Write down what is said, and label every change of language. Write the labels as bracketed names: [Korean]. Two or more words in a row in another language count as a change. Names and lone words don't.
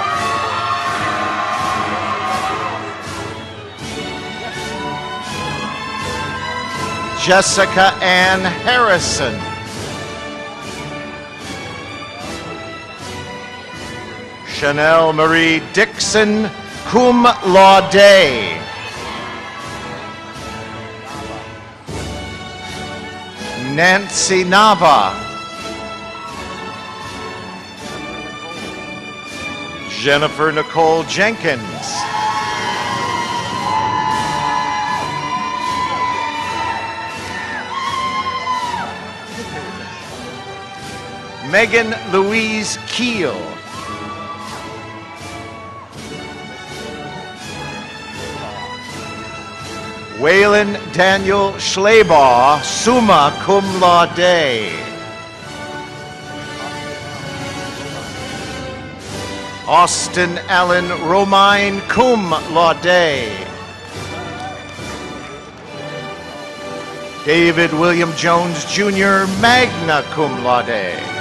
[English] Jessica Ann Harrison. Chanel Marie Dixon, [Latin] cum laude. [English] Nancy Nava. Jennifer Nicole Jenkins. Megan Louise Keel. Waylon Daniel Schleybaugh, [Latin] summa cum laude. [English] Austin Allen Romine, [Latin] cum laude. [English] David William Jones Jr., [Latin] magna cum laude.